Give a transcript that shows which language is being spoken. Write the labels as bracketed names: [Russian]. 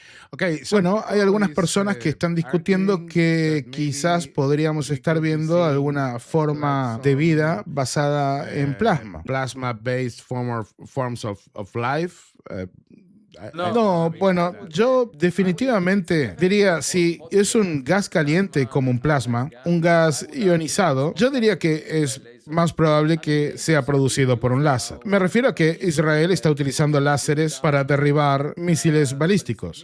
[Spanish] Okay, bueno, hay algunas personas que están discutiendo que quizás podríamos estar viendo alguna forma de vida basada en plasma. [English] Plasma-based forms of life. [Spanish] No, bueno, yo definitivamente diría, si es un gas caliente como un plasma, un gas ionizado, yo diría que es más probable que sea producido por un láser. Me refiero a que Israel está utilizando láseres para derribar misiles balísticos.